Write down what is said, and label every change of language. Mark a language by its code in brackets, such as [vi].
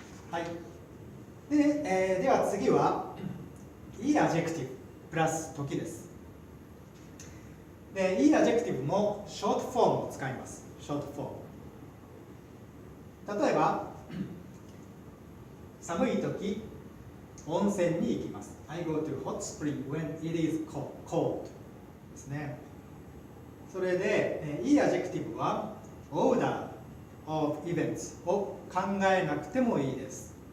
[ja] はい。で、では次はいいアジェクティブプラス時です。で、いいアジェクティブもショートフォームを使います。ショートフォーム。例えば、寒い時、温泉に行きます。 [en] I go to hot spring when it is cold [ja] ですね。それで、いいアジェクティブは order of events を考えなくてもいいです。